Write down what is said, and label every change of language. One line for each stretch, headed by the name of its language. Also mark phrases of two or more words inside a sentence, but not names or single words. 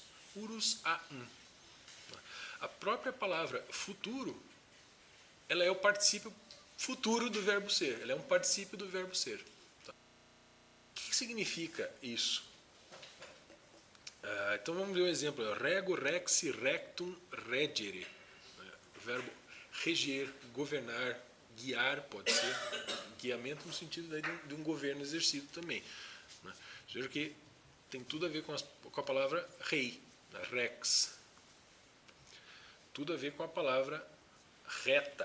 Latin: Urus a um.
Portuguese: A própria palavra futuro, ela é o particípio futuro do verbo ser. Ela é um particípio do verbo ser. Tá? O que significa isso? Então vamos ver um exemplo.
Latin: Rego, rexi, rectum, regere.
Portuguese: O verbo reger, governar, guiar, pode ser. Guiamento no sentido de um governo exercido também. Né? Veja que tem tudo a ver com a palavra rei, né? Rex. Tudo a ver com a palavra reta.